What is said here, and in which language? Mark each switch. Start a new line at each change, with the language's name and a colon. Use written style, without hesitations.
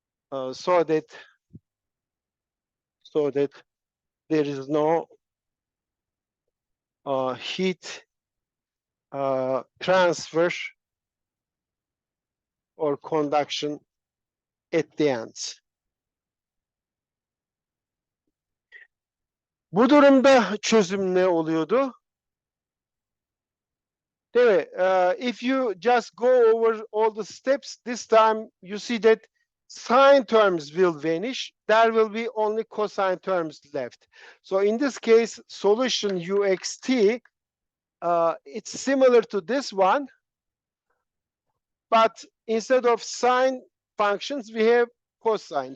English: so that there is no heat transfer or conduction at the ends.
Turkish: Bu durumda çözüm ne oluyordu? Değil mi?
English: If you just go over all the steps, this time you see that sine terms will vanish. There will be only cosine terms left. So in this case, solution uxt, it's similar to this one, but instead of sine functions, we have cosine.